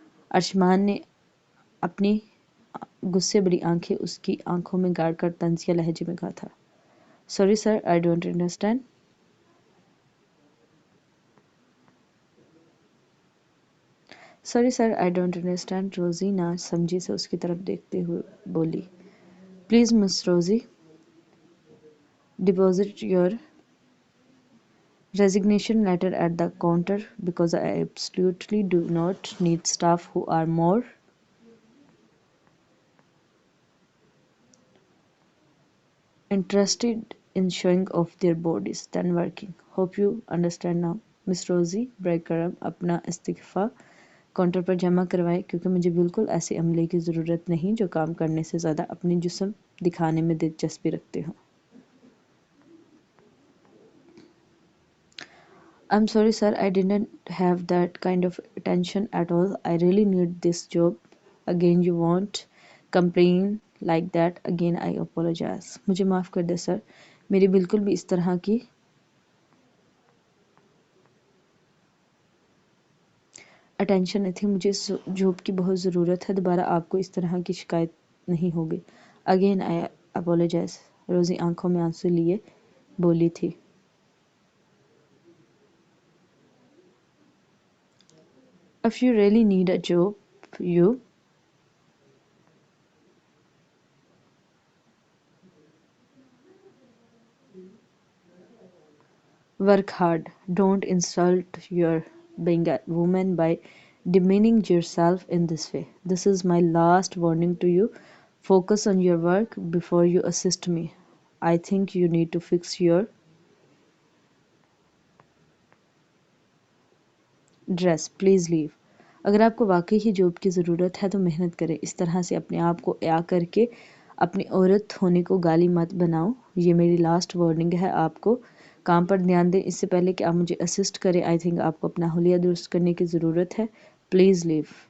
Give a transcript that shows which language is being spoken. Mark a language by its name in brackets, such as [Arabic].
[Hindi] अरशमान ने अपनी गुस्से भरी आंखें उसकी आंखों में गाड़ कर तंजिया लहजे में कहा था। [English] Sorry sir, I don't understand. Sorry sir, I don't understand. [Hindi] रोजी ना समझी से उसकी तरफ देखते हुए बोली। [English] Please miss Rosie, deposit your resignation letter at the counter, because I absolutely do not need staff who are more interested in showing off their bodies than working. Hope you understand now. [Hindi] Miss Rosie ब्रेकरम अपना इस्तीफा counter पर जमा करवाएं, क्योंकि मुझे बिल्कुल ऐसे अमले की ज़रूरत नहीं जो काम करने से ज़्यादा अपनी जिस्म दिखाने में दिलचस्पी रखते हों। [English] I'm sorry sir, I didn't have that kind of attention at all. I really need this job. Again you won't complain like that again. I apologize. [Hindi] मुझे माफ़ कर दे सर, मेरी बिल्कुल भी इस तरह की अटेंशन नहीं थी। मुझे इस जॉब की बहुत ज़रूरत है। दोबारा आपको इस तरह की शिकायत नहीं होगी। [English] Again I apologise. [Hindi] रोज़ी आंखों में आंसू लिए बोली थी। [English] If you really need a job, you work hard. Don't insult your being a woman by demeaning yourself in this way. This is my last warning to you. Focus on your work before you assist me. I think you need to fix your dress. Please leave. [Hindi] अगर आपको वाकई ही job की ज़रूरत है तो मेहनत करें। इस तरह से अपने आप को या करके अपनी औरत होने को गाली मत बनाओ। ये मेरी लास्ट वार्निंग है आपको। काम पर ध्यान दें इससे पहले कि आप मुझे असिस्ट करें। [English] I think [Hindi] आपको अपना हुलिया दुरुस्त करने की ज़रूरत है। [English] Please leave.